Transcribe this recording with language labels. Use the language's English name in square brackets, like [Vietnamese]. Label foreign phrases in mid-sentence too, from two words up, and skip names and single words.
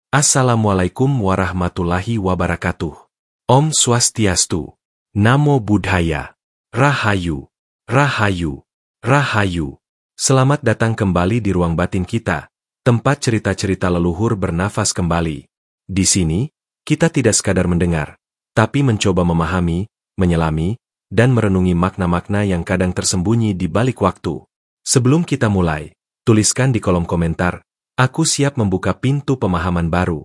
[Arabic] السلام عليكم ورحمة الله وبركاته. [Sanskrit] Om Swastiastu. [Pali] Namo Buddhaya. [Indonesian] Rahayu. Rahayu. Rahayu. Selamat datang kembali di ruang batin kita, tempat cerita-cerita leluhur bernafas kembali. Di sini, kita tidak sekadar mendengar, tapi mencoba memahami, menyelami, dan merenungi makna-makna yang kadang tersembunyi di balik waktu. Sebelum kita mulai, tuliskan di kolom komentar, "Aku siap membuka pintu pemahaman baru."